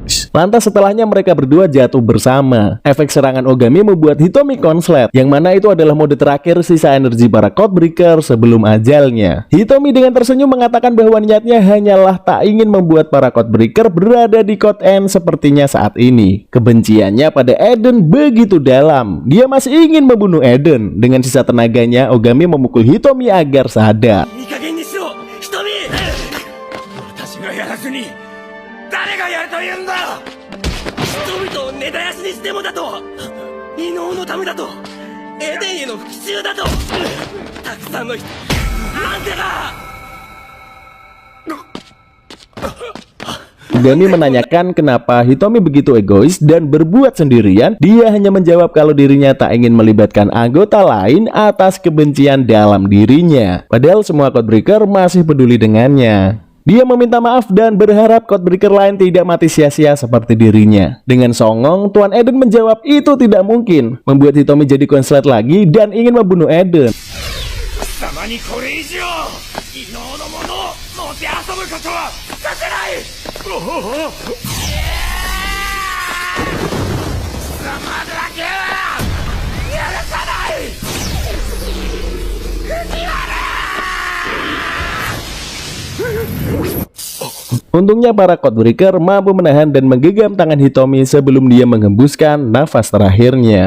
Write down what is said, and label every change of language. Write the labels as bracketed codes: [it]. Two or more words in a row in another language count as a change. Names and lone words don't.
[id] Lantas setelahnya mereka berdua jatuh bersama. Efek serangan Ogami membuat Hitomi konslet, yang mana itu adalah mode terakhir sisa energi para Codebreaker sebelum ajalnya. Hitomi dengan tersenyum mengatakan bahwa niatnya hanyalah tak ingin membuat para Codebreaker berada di Code End sepertinya saat ini. Kebenciannya pada Eden begitu dalam. Dia masih ingin membunuh Eden. Dengan sisa tenaganya, Ogami memukul Hitomi agar sadar. [ja] いい加減にしろ瞳私がやらずに誰がやるというんだ人々を根絶やしにしてもだと異能のためだとエデンへの復讐だとたくさんの人なんでだ [id] Ogami menanyakan kenapa Hitomi begitu egois dan berbuat sendirian. Dia hanya menjawab kalau dirinya tak ingin melibatkan anggota lain atas kebencian dalam dirinya. Padahal semua Codebreaker masih peduli dengannya. Dia meminta maaf dan berharap Codebreaker lain tidak mati sia-sia seperti dirinya. Dengan songong, Tuan Eden menjawab itu tidak mungkin, membuat Hitomi jadi konslet lagi dan ingin membunuh Eden. [ja] 貴様にこれ以上異能のものをもてあそぶことはさせない 貴様だけは許さない [id] Untungnya para Codebreaker mampu menahan dan menggenggam tangan Hitomi sebelum dia menghembuskan nafas terakhirnya.